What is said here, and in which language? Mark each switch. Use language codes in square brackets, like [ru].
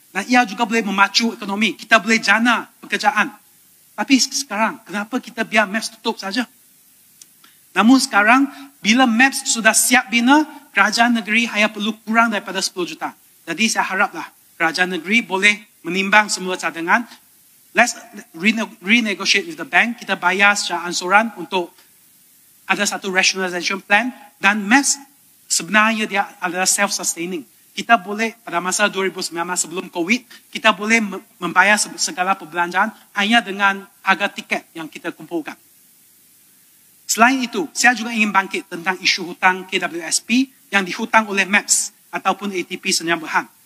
[ms] Dan ia juga boleh memacu ekonomi. Kita boleh jana pekerjaan. Tapi sekarang, kenapa kita biar MAPS tutup saja? Namun sekarang, bila MAPS sudah siap bina, kerajaan negeri hanya perlu kurang daripada 10 juta. Jadi saya haraplah kerajaan negeri boleh menimbang semua cadangan. [en] Let's renegotiate with the bank. [ms] Kita bayar secara ansuran untuk ada satu rationalization plan. Dan MAPS sebenarnya dia adalah self-sustaining. Kita boleh pada masa 2019 sebelum COVID, kita boleh membayar segala perbelanjaan hanya dengan harga tiket yang kita kumpulkan. Selain itu, saya juga ingin bangkit tentang isu hutang KWSP yang dihutang oleh MAPS ataupun ATP Senyap Berhad.